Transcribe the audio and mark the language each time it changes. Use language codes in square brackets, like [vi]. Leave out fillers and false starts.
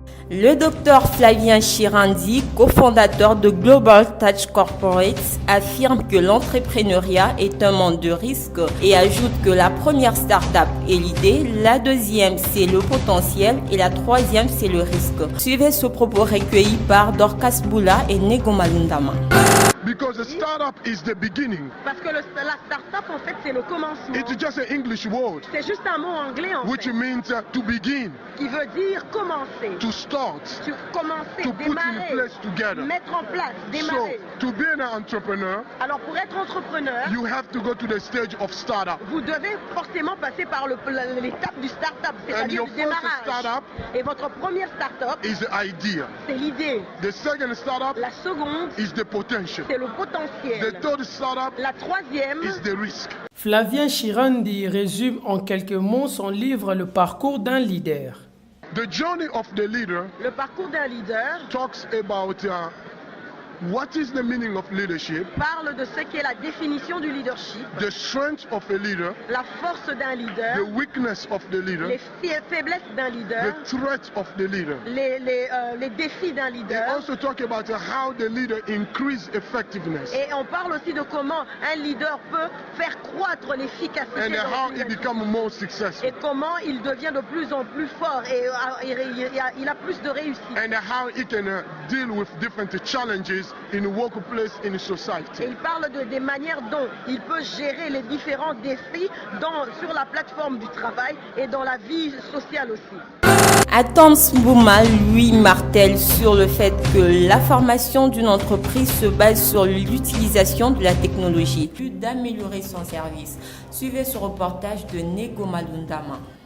[fr] Le docteur Flavien Chirandi, cofondateur de Global Touch Corporates, affirme que l'entrepreneuriat est un monde de risques et ajoute que la première start-up est l'idée, la deuxième c'est le potentiel et la troisième c'est le risque. Suivez ce propos recueilli par Dorcas Boula et Nego Malundama. [en] Because the startup is the beginning. [fr] Parce que la start-up en fait c'est le commencement. [en] It's just an English word. [fr] C'est juste un mot anglais en [en] which [fr] fait. [en] Means to begin. [fr] Qui veut dire commencer. [en] To start. [fr] Commencer, [en] to [fr] démarrer. [en] Put in place together. [fr] Mettre en place, démarrer. [en] So, to be an entrepreneur. [fr] Alors pour être entrepreneur, [en] you have to go to the stage of startup. [fr] Vous devez forcément passer par l'étape du start-up, c'est-à-dire du démarrage. [en] Startup [fr] et votre première start-up [en] is the idea. [fr] C'est l'idée. [en] The second startup [fr] la seconde [en] is the potential. [fr] C'est le potentiel. [en] The third startup [fr] la troisième [en] is the risk. [fr] Flavien Chirandi résume en quelques mots son livre Le parcours d'un leader. [en] The journey of the leader. [fr] Le parcours d'un leader [en] talks about what is the meaning of leadership? [fr] Parle de ce qu'est la définition du leadership. [en] The strength of a leader. [fr] La force d'un leader. [en] The weakness of the leader. [fr] Les faiblesses d'un leader. [en] The threat of the leader. [fr] Les défis d'un leader. [en] They also talk about how the leader increase effectiveness. [fr] Et on parle aussi de comment un leader peut faire croître l'efficacité. [en] And how he become more successful. [fr] Et comment il devient de plus en plus fort et il a plus de réussite. [en] And how he can deal with different challenges in the workplace, in the society. [fr] Et il parle des manières dont il peut gérer les différents défis sur la plateforme du travail et dans la vie sociale aussi. Atoms Mouma, lui, martèle sur le fait que la formation d'une entreprise se base sur l'utilisation de la technologie, plus d'améliorer son service. Suivez ce reportage de Nego Malundama.